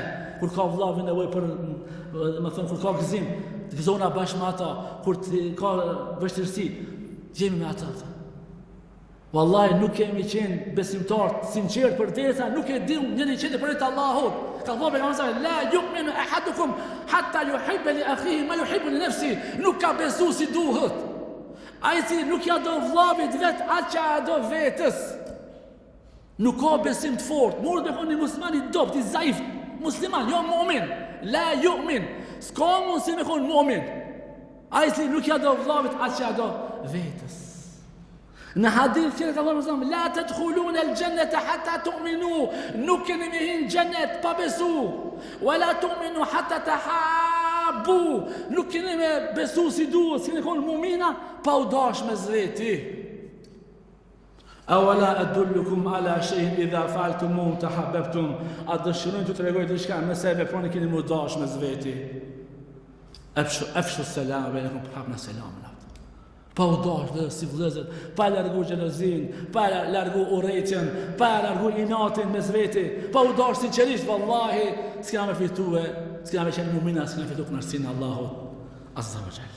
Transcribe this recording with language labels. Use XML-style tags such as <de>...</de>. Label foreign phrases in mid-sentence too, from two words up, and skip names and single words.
<sq>Kur ka vllavi nevojë për, më thon, kur ka gëzim, të gëzona bashkë me ata, kur ka vështirësi, jemi me ata. Wallahi nuk kemi qenë besimtar sinqert përderisa nuk e dim njëri qenë për Allahut. Ka thënë pejgamberi</sq> <ar>لا يؤمن أحدكم حتى يحب لأخيه ما يحب لنفسه.</ar> <sq>Nuk ka besu si duhet. Ai si nuk ja do vllavit vet atë që ja do vetës. Nuk ka besim të fortë. Mund të qenë musliman i dopt, i zaif, musliman, jo mu'min.</sq> <ar>لا يؤمن.</ar> <sq>S'ka mund si me qenë mu'min. Ai si nuk ja do vllavit atë që ja do vetës. Në hadith që ka thënë Muhamedi,</sq> <ar>لا تدخلون الجنة حتى تؤمنوا,</ar> <sq>nuk keni me hin xhenet pa besu.</sq> <ar>ولا تؤمنوا حتى تحابوا,</ar> <sq>nuk keni me besu si duhet, si keni mu'mina pa u dash me zveti.</sq> <ar>أولا أدلكم على شيء إذا فعلتموه تحاببتم,</ar> <sq>a dëshironi t'ju tregoj diçka nëse veproni keni mu dash me zveti.</sq> <ar>أفشوا السلام بينكم,</ar> <sq>prapna selamin. Pa u dash dhe si vëllezër, pa largu xhelozin, pa largu urrëtjen, pa largu inatin mes veti, pa u dash sinqerisht, vallahi s'kena me fitue, s'kena me qenë mu'mina, s'kena fitu kënaqësinë e Allahut</sq> <ar>عز وجل.</ar>